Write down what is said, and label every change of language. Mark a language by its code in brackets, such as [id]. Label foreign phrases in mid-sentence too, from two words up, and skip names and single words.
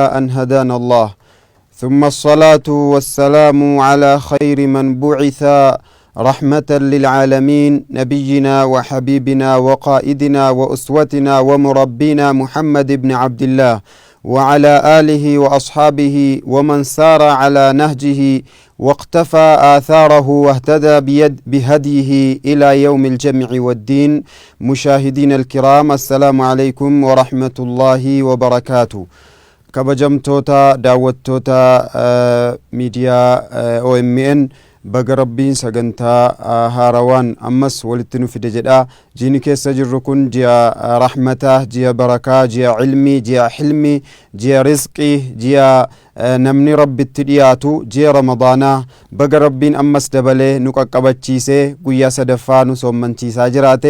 [ar] أن هدانا الله، ثم الصلاة والسلام على خير من بعث رحمة للعالمين نبينا وحبيبنا وقائدنا وأسوتنا ومربينا محمد بن عبد الله وعلى آله وأصحابه ومن سار على نهجه واقتفى آثاره واهتدى بهديه إلى يوم الجمع والدين. مشاهدين الكرام، السلام عليكم ورحمة الله وبركاته. [om] kabajamtoota da'wootota miidiyaa OMN baga rabbiin sagantaa haarawaan ammas walitti nu fide jedha. jiini keessa jirru kun ji'a rahmataa, ji'a barakaa, ji'a ilmii, ji'a hilmii, ji'a rizqii, ji'a namni rabbitti dhiyaatu, ji'a ramadaanaa baga rabbiin ammas dabalee nu qaqqabachiisee guyyaa sadaffaa nu soommanchiisaa jiraate.